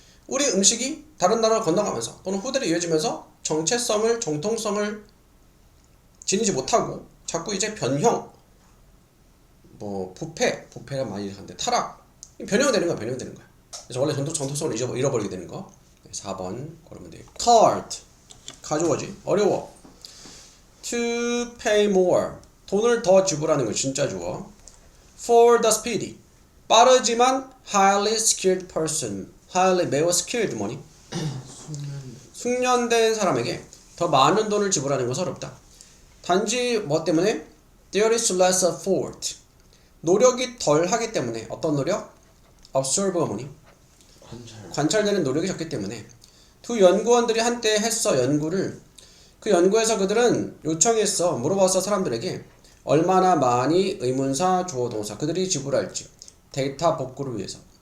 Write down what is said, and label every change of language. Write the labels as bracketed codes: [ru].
[ko] 우리 음식이 다른 나라를 건너가면서 또는 후대로 이어지면서 정체성을, 정통성을 지니지 못하고 자꾸 이제 변형, 뭐 부패가 많이 하는데 타락, 변형되는 거야. 그래서 원래 정통성을 잃어버리게 되는 거. 4번 고르면 돼요. Hard, 가져오지. 어려워. [en] To pay more, [ko] 돈을 더 지불하는 거 진짜 주어. [en] For the speedy, 빠르지만 highly skilled person, highly 매우 skilled 뭐니? [ko] 숙련된 사람에게 더 많은 돈을 지불하는 것은 어렵다. 단지 뭐 때문에? [en] There is less effort, [ko] 노력이 덜 하기 때문에. 어떤 노력? Observe가 뭐니? 관찰되는 노력이 적기 때문에. 두 연구원들이 한때 했어 연구를. 그 연구에서 그들은 요청했어, 물어봤어 사람들에게 얼마나 많이 의문사, 주어동사 그들이 지불할지 데이터 복구를 위해서.